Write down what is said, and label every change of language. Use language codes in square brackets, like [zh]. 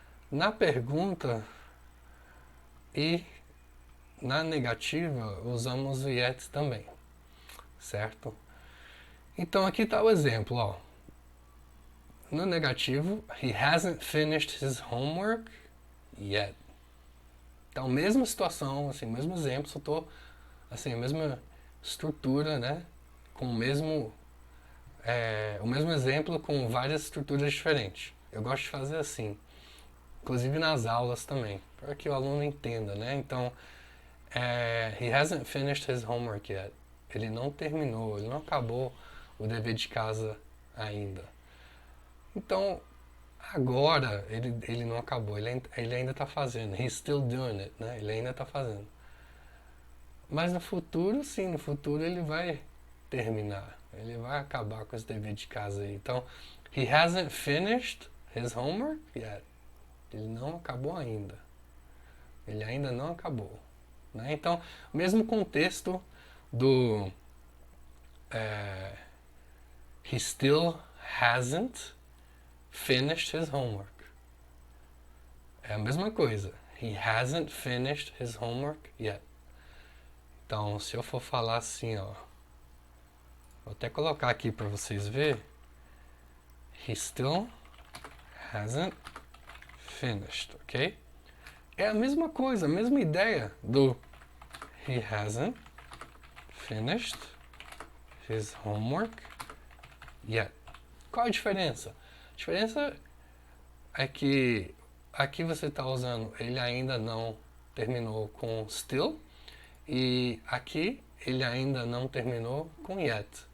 [pt] Na pergunta e na negativa usamos o yet também, certo? Então aqui está o exemplo, ó. no negativo, [en] he hasn't finished his homework yet. [pt] Então, mesma situação, assim, mesmo exemplo, só tô, assim, a mesma estrutura, né? Com o mesmo exemplo com várias estruturas diferentes. Eu gosto de fazer assim, inclusive nas aulas também, para que o aluno entenda, né? [en] Então, he hasn't finished his homework yet. [pt] Ele não terminou, ele não acabou o dever de casa ainda. Então, agora ele não acabou, ele ainda está fazendo. [en] He's still doing it, [pt] né? Ele ainda está fazendo. Mas no futuro, sim, no futuro ele vai terminar. Ele vai acabar com esse dever de casa aí. [en] Então, he hasn't finished his homework yet. [pt] Ele não acabou ainda. Ele ainda não acabou. Né? Então, mesmo contexto do [en] he still hasn't finished his homework. [pt] É a mesma coisa. [en] He hasn't finished his homework yet. [pt] Então, se eu for falar assim, ó, vou até colocar aqui para vocês verem. [en] He still hasn't finished, ok? [pt] É a mesma coisa, a mesma ideia do [en] he hasn't finished his homework yet. [pt] Qual a diferença? A diferença é que aqui você está usando ele ainda não terminou com still e aqui ele ainda não terminou com yet.